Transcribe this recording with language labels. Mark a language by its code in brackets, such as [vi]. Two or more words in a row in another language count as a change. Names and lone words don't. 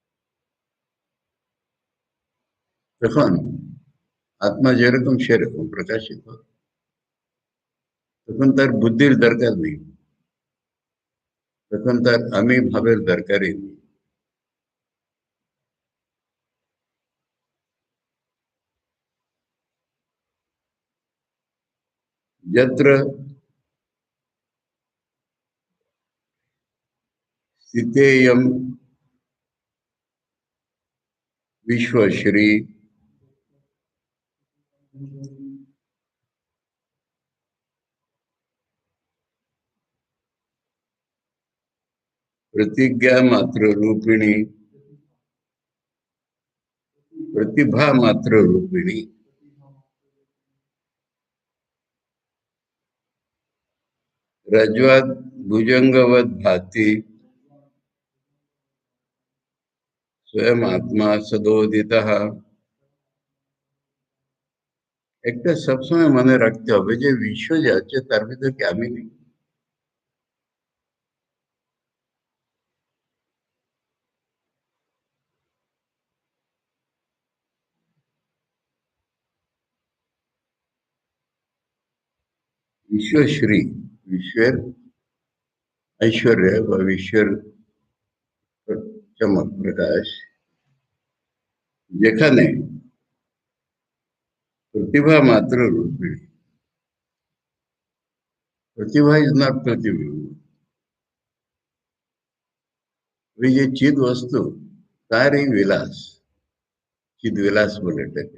[bn] তখন আত্মা যেরকম সেরকম প্রকাশিত, তখন তার বুদ্ধির দরকার নেই, তখন তার আমি ভাবের দরকারই নেই। [sa] যত্র স্থিতেয়ম विश्वश्री प्रतिज्ञा मात्र रूपिणी प्रतिभा मात्र रूपिणी रज्ज्वात् भुजंगवत भाति स्वयं आत्मा सदोदितः। [bn] একটা সবসময় মনে রাখতে হবে যে বিশ্ব যে আছে তার ভিতরে কি আমি নেই। বিশ্বশ্রী, বিশ্বের ঐশ্বর্য বা বিশ্বের চমক প্রকাশ যেখানে প্রতিভা মাত্র রূপিণী, প্রতিভা [en] is not [bn] প্রতিবিম্ব, ওই যে চিদ বস্তু তার এই বিলাস, চিদ বিলাস বলে এটাকে।